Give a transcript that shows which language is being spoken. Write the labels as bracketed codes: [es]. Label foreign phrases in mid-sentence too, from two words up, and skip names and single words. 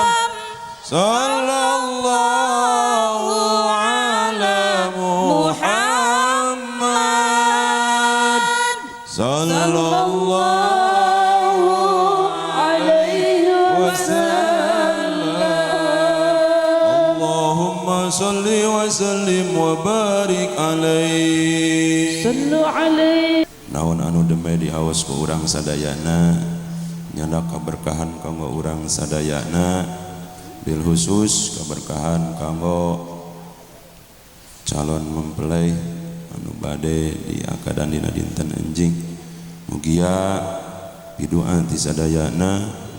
[ar] صلى الله على محمد صلى الله عليه وسلم اللهم صل وسلم وبارك عليه صلوا عليه. [su] naon anu demai diawas ku urang sadayana nyana kaberkahan kanggo urang sadayana [ar] بالخصوص [su] keberkahan kanggo calon mempelai anu bade di akadan dina dinten enjing mugia pidoa ti sadayana